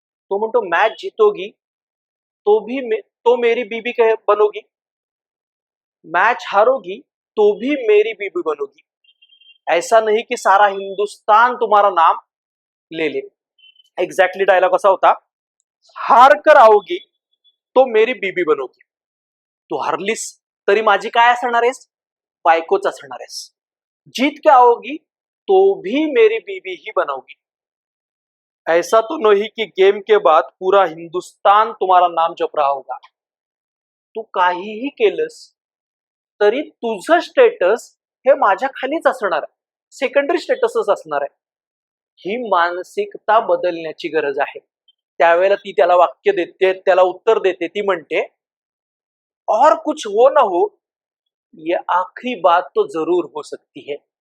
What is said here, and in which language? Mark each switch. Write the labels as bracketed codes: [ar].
[mr] तो म्हणतो [hi] मॅच जीतोगी तो मेरी बीबी बनोगी, मैच हारोगी तो भी मेरी बीबी बनोगी, ऐसा नहीं कि सारा हिंदुस्तान तुम्हारा नाम ले ले. [mr] एक्झॅक्टली डायलॉग असा होता, [hi] हार कर आओगी तो मेरी बीबी बनोगी. [mr] तू हरलीस तरी माझी काय असणार आहेस, बायकोच असणार आहेस. [hi] जीत के आओगी तो भी मेरी बीबी ही बनोगी. ऐसा तो नहीं कि गेम के बाद पूरा हिंदुस्तान तुम्हारा नाम जप रहा होगा. [mr] तू काहीही केलंस तरी तुझं स्टेटस हे माझ्या खालीच असणार आहे, सेकंडरी स्टेटसच असणार आहे. ही मानसिकता बदलण्याची गरज आहे. त्यावेळेला ती त्याला वाक्य देते, त्याला उत्तर देते, ती म्हणते [hi] और कुछ हो ना हो ये आखरी बात तो जरूर हो सकती है.